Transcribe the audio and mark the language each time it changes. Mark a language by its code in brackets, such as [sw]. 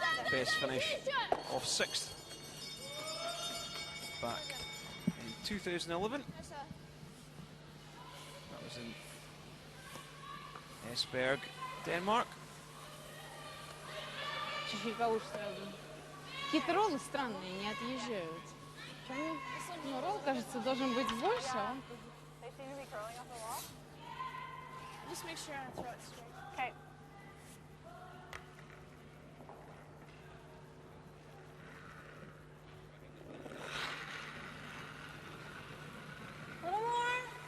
[en] Best finish of 6th back in 2011. That was in Esbjerg, Denmark. [ru] Чуть-чуть повыше сразу. Какие-то роллы странные, не отъезжают. Ну, ролл, кажется, должен быть больше. [en] They seem to be curling off the wall. Just make sure I throw it straight. Okay. A little more.